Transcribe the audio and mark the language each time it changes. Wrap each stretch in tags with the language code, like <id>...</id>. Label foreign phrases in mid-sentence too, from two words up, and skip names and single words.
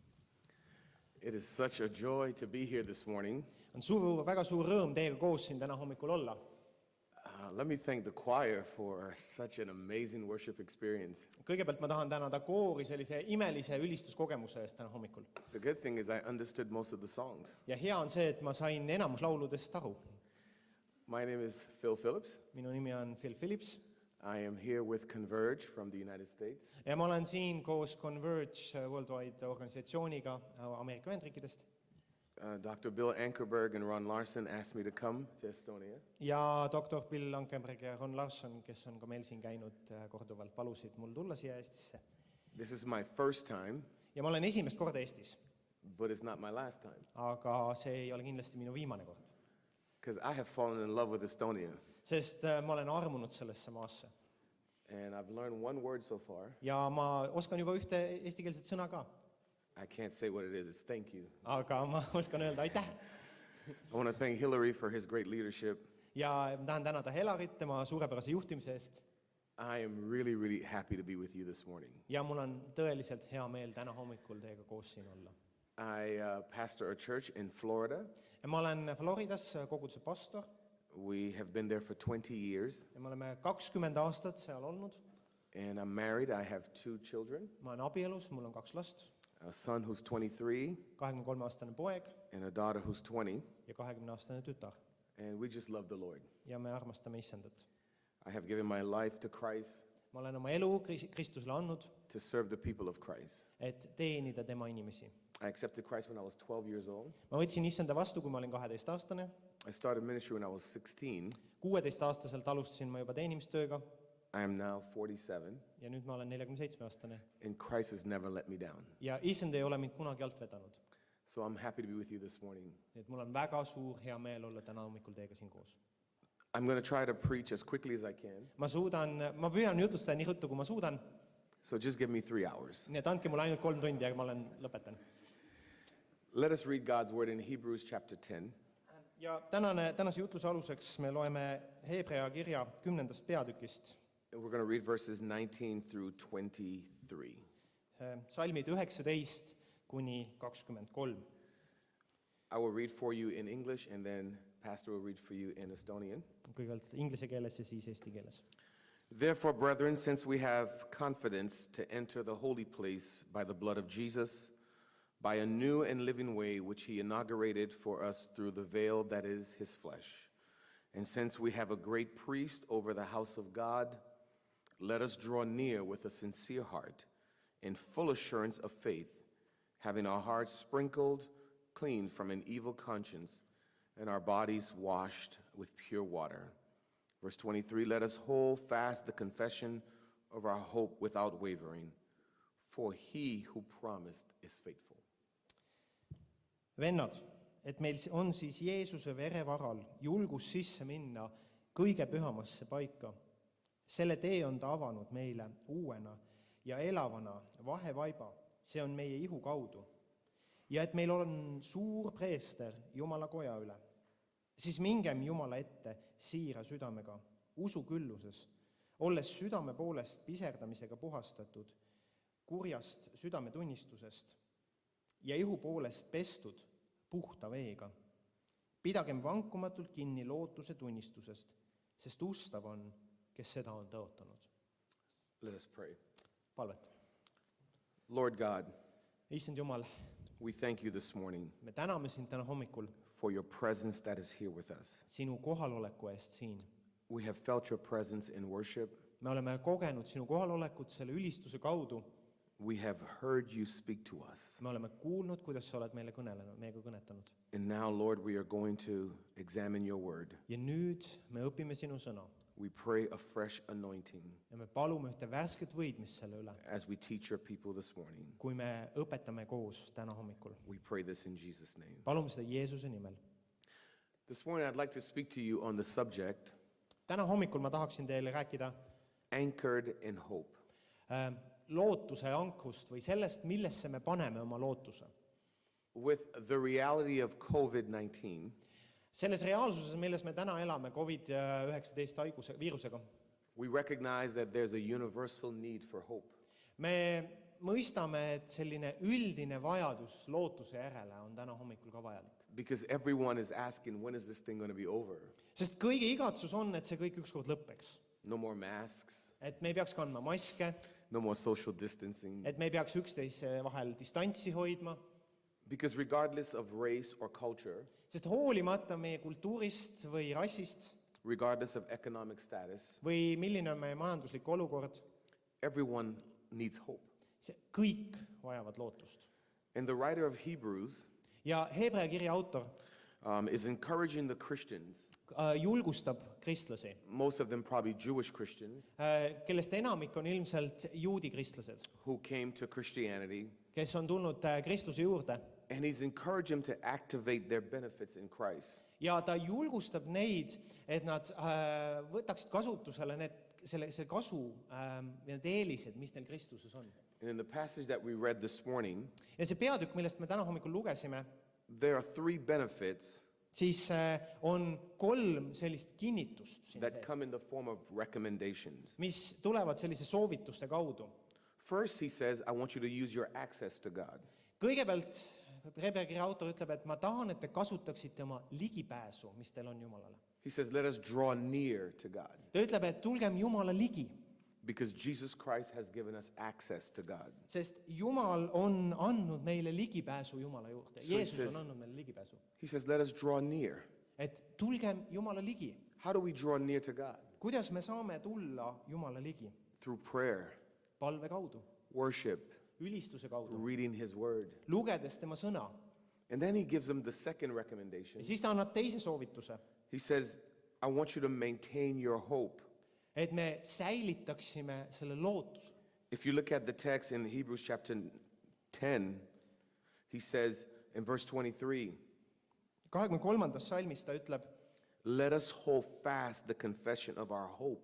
<en>It is such a joy to be here this morning.</en> <et>On väga suur rõõm teiega koos siin täna hommikul olla.</et> <en>Let me thank the choir for such an amazing worship experience.</en> <et>Kõigepealt ma tahan tänada koori sellise imelise ülistuskogemuse eest täna hommikul.</et> <en>The good thing is I understood most of the songs.</en> <et>Ja hea on see, et ma sain enamus lauludest aru.</et> <en>My name is Phil Phillips.</en> <et>Minu nimi on Phil Phillips.</et> <en>I am here with Converge from the United States.</en> <et>Ja ma olen siin koos Converge Worldwide organisatsiooniga Ameerika Ühendriikidest.</et> <en>Dr. Bill Ankerberg and Ron Larson asked me to come to Estonia.</en> <et>Ja doktor Bill Ankerberg ja Ron Larson, kes on ka meil siin käinud korduvalt, palusid mul tulla siia Eestisse.</et> <en>This is my first time,</en> <et>Ja ma olen esimest korda Eestis,</et> <en>but it's not my last time.</en> <et>aga see ei ole kindlasti minu viimane kord.</et> <en>Because I have fallen in love with Estonia.</en> <et>Sest ma olen armunud sellesse maasse.</et> <en>And I've learned one word so far.</en> <et>Ja ma oskan juba ühte eestikeelset sõna ka.</et> <en>I can't say what it is. It's thank you.</en> <et>Aga ma oskan öelda aitäh.</et> <en>I want to thank Hillary for his great leadership.</en> <et>Ja ma tahan tänada Helarit tema suurepärase juhtimise eest.</et> <en>I am really, really happy to be with you this morning.</en> <et>Ja mul on tõeliselt hea meel täna hommikul teiega koos siin olla.</et> <en>I pastor a church in Florida.</en> <et>Ja ma olen Floridas koguduse pastor.</et> <en>We have been there for 20 years.</en> <et>Ja me oleme 20 aastat seal olnud.</et> <en>And I'm married. I have 2 children.</en> <et>Ma olen abielus, mul on 2 last.</et> <en>A son who's 23</en> <et>23-aastane poeg</et> <en>and a daughter who's 20.</en> <et>ja 20-aastane tütar.</et> <en>And we just love the Lord.</en> <et>Ja me armastame Issandat.</et> <en>I have given my life to Christ</en> <et>Ma olen oma elu Kristusele andnud,</et> <en>to serve the people of Christ.</en> <et>et teenida tema inimesi.</et> <en>I accepted Christ when I was 12 years old.</en> <et>Ma võtsin Issanda vastu, kui ma olin 12-aastane.</et> <en>I started ministry when I was 16.</en> <et>16-aastaselt alustasin ma juba teenimistööga</et> <en>I am now 47.</en> <et>ja nüüd ma olen 47-aastane.</et> <en>And Christ has never let me down.</en> <et>Ja Issand ei ole mind kunagi alt vedanud.</et> <en>So I'm happy to be with you this morning.</en> <et>Et mul on väga suur hea meel olla täna hommikul teiega siin koos.</et> <en>I'm going to try to preach as quickly as I can.</en> <et>Ma püüan jutlustada nii ruttu, kui ma suudan.</et> <en>So just give me 3 hours.</en> <et>Nii et andke mulle ainult 3 tundi ja ma lõpetan.</et> <en>Let us read God's word in Hebrews chapter 10.</en> <et>Ja tänase jutluse aluseks me loeme Hebrea kirja 10. peatükist.</et> <en>And we're going to read verses 19 through 23.</en> <et>Salmid 19 kuni 23.</et> <en>I will read for you in English and then Pastor will read for you in Estonian.</en> <et>Kõigepealt inglise keeles ja siis eesti keeles.</et> <en>Therefore, brethren, since we have confidence to enter the holy place by the blood of Jesus, by a new and living way which he inaugurated for us through the veil that is his flesh, and since we have a great priest over the house of God, let us draw near with a sincere heart, in full assurance of faith, having our hearts sprinkled clean from an evil conscience, and our bodies washed with pure water. Verse 23, let us hold fast the confession of our hope without wavering, for he who promised is faithful.</en> <et>Vennad, et meil on siis Jeesuse vere varal julgus sisse minna kõige pühamasse paika. Selle tee on ta avanud meile uuena ja elavana vahevaiba, see on meie ihu kaudu. ja et meil on suur preester Jumala koja üle. Siis mingem Jumala ette siira südamega, usu külluses, olles südame poolest piserdamisega puhastatud, kurjast südametunnistusest ja ihu poolest pestud puhta veega. Pidagem vankumatult kinni lootuse tunnistusest, sest ustav on, kes seda on tõotanud.</et> <en>Let us pray.</en> <et>Palvetame.</et> <en>Lord God,</en> <et>Issand Jumal,</et> <en>we thank you this morning</en> <et>me täname sind täna hommikul</et> <en>for your presence that is here with us.</en> <et>sinu kohaloleku eest siin.</et> <en>We have felt your presence in worship.</en> <et>Me oleme kogenud sinu kohalolekut selle ülistuse kaudu.</et> <en>We have heard you speak to us.</en> <et>Me oleme kuulnud, kuidas sa oled meile kõnelenud, meiega kõnetanud.</et> <en>And now, Lord, we are going to examine your word.</en> <et>Ja nüüd me õpime sinu sõna.</et> <en>We pray a fresh anointing</en> <et>Ja me palume ühte värsket võidmist selle üle,</et> <en>as we teach your people this morning.</en> <et>kui me õpetame koos täna hommikul.</et> <en>We pray this in Jesus' name.</en> <et>Palume seda Jeesuse nimel.</et> <en>This morning, I'd like to speak to you on the subject,</en> <et>Täna hommikul ma tahaksin teile rääkida</et> <en>anchored in hope.</en> <et>lootuse ankrust või sellest, millesse me paneme oma lootuse.</et> <en>With the reality of COVID-19,</en> <et>Selles reaalsuses, milles me täna elame COVID-19 viirusega,</et> <en>we recognize that there's a universal need for hope.</en> <et>me mõistame, et selline üldine vajadus lootuse järele on täna hommikul ka vajalik.</et> <en>Because everyone is asking, when is this thing going to be over?</en> <et>Sest kõigi igatsus on, et see kõik ükskord lõppeks.</et> <en>No more masks,</en> <et>Et me ei peaks kandma maske,</et> <en>no more social distancing.</en> <et>et me ei peaks üksteise vahel distantsi hoidma,</et> <en>Because regardless of race or culture,</en> <et>sest hoolimata meie kultuurist või rassist</et> <en>regardless of economic status,</en> <et>või milline on meie majanduslik olukord,</et> <en>everyone needs hope.</en> <et>see kõik vajavad lootust.</et> <en>And the writer of Hebrews</en> <et>Ja Hebrea kirja autor</et> <en>is encouraging the Christians,</en> <et>julgustab kristlasi,</et> <en>most of them probably Jewish Christians,</en> <et>kellest enamik on ilmselt juudi kristlased,</et> <en>who came to Christianity,</en> <et>kes on tulnud kristluse juurde.</et> <en>and he's encouraging them to activate their benefits in Christ.</en> <et>Ja ta julgustab neid, et nad võtaksid kasutusele selle kasu, need eelised, mis neil Kristuses on.</et> <en>And in the passage that we read this morning,</en> <et>Ja see peatükk, millest me täna hommikul lugesime,</et> <en>there are three benefits</en> <et>siis on 3 sellist kinnitust siin</et> <en>that</en> <et>sees,</et> <en>come in the form of recommendations.</en> <et>mis tulevad sellise soovituste kaudu.</et> <en>First, he says, I want you to use your access to God.</en> <et>Kõigepealt Hebrea kirja autor ütleb, et ma tahan, et te kasutaksite oma ligipääsu, mis teil on Jumalale.</et> <en>He says, let us draw near to God</en> <et>Ta ütleb, et tulgem Jumala ligi,</et> <en>because Jesus Christ has given us access to God.</en> <et>sest Jumal on andnud meile ligipääsu Jumala juurde.</et> <en>So he</en> <et>Jeesus</et> <en>says-</en> <et>on andnud meile ligipääsu.</et> <en>He says, let us draw near.</en> <et>Et tulgem Jumala ligi.</et> <en>How do we draw near to God?</en> <et>Kuidas me saame tulla Jumala ligi?</et> <en>Through prayer,</en> <et>Palve kaudu,</et> <en>worship,</en> <et>ülistuse kaudu,</et> <en>reading his word.</en> <et>lugedes tema sõna.</et> <en>And then he gives them the second</en> <et>Ja</et> <en>recommendation.</en> <et>siis ta annab teise soovituse,</et> <en>He says, I want you to maintain your hope.</en> <et>et me säilitaksime selle lootuse.</et> <en>If you look at the text in Hebrews chapter 10, he says in verse 23,</en> <et>23. salmis ta ütleb,</et> <en>let us hold fast the confession of our hope</en>